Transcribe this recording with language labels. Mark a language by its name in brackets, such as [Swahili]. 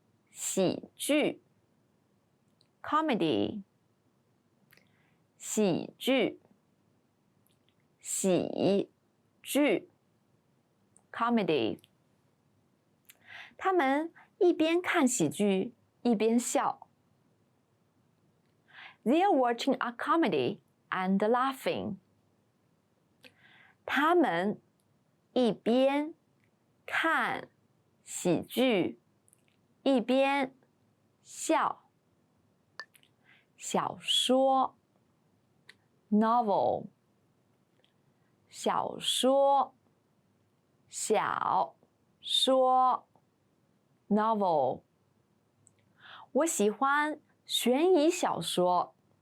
[Chinese] 喜剧 comedy 喜剧喜剧 comedy 他们一边看喜剧一边笑。 [English] They are watching a comedy and laughing. [Chinese] 他们一边看喜剧，一边笑。小说 novel 小说小说 novel 我喜欢悬疑小说。